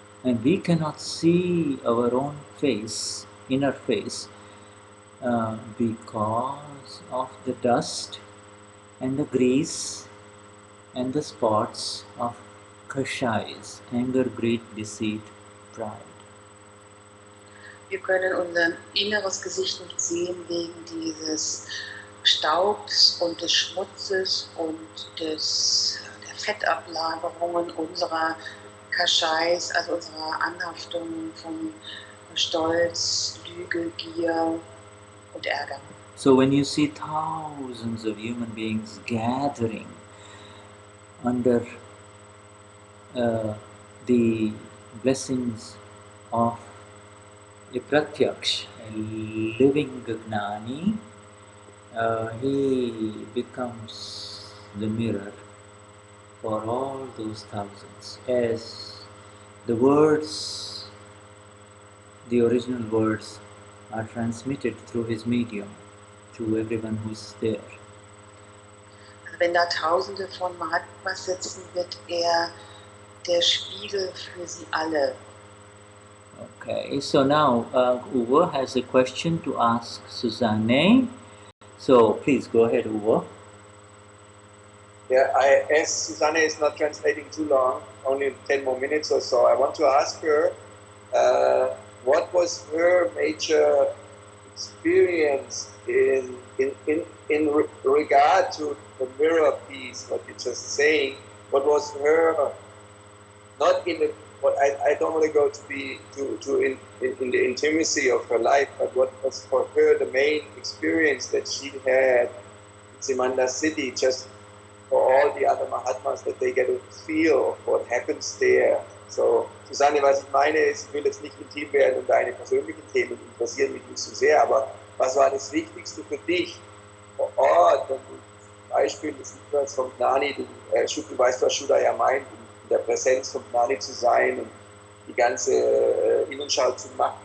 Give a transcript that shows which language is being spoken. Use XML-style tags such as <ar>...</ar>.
<en>And we cannot see our own face, inner face, because of the dust and the grease and the spots of kashais, anger, greed, deceit, pride. Wir können unser inneres Gesicht nicht sehen wegen dieses Staubs und des Schmutzes und der Fettablagerungen unserer Kashais, also unserer Anhaftungen von Stolz, Lüge, Gier und Ärger. So when you see thousands of human beings gathering under the blessings of a pratyaksh, a living Gnani, he becomes the mirror for all those thousands. As the words, the original words, are transmitted through his medium to everyone who's there.</en> <de>Also wenn da Tausende von Mahatmas sitzen, wird er der Spiegel für sie alle.</de> <en>Okay, so now Uwe has a question to ask Susanne. So please go ahead, Uwe. Yeah, as Susanne is not translating too long, only 10 more minutes or so, I want to ask her what was her major experience in regard to the mirror piece, what you're just saying. What was her, not in the, what I don't want to go to be in the intimacy of her life, but what was for her the main experience that she had in Simandhar City, just for all the other Mahatmas, that they get a feel of what happens there.</en> <de>So, Susanne, was ich meine ist, ich will jetzt nicht intim werden und deine persönlichen Themen interessieren mich nicht so sehr, aber was war das Wichtigste für dich vor Ort, wenn du zum Beispiel des Liebers vom Gnani, du weißt, was Shuddha ja meint, in der Präsenz vom Gnani zu sein und die ganze Innenschau zu machen.</de>